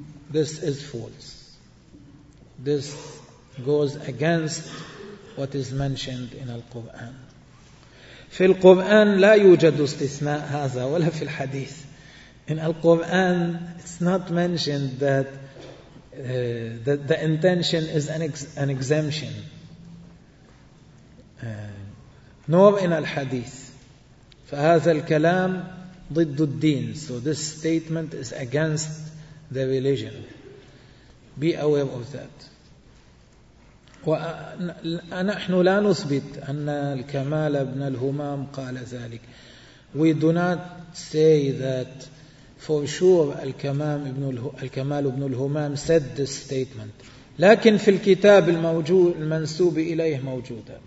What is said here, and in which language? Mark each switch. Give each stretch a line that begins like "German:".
English: This is false. This goes against what is mentioned in Al-Qur'an.
Arabic: في القرآن لا يوجد استثناء هذا ولا في الحديث.
English: In Al-Qur'an, it's not mentioned that the intention is an exemption. Nor in Al-Hadith.
Arabic: فهذا الكلام ضد الدين.
English: So this statement is against the religion. Be aware of that.
Arabic: ونحن لا نثبت أن الكمال بن الهمام قال ذلك.
English: We do not say that for sure الكمال بن الهمام said this statement.
Arabic: لكن في الكتاب الموجود المنسوب إليه موجودة.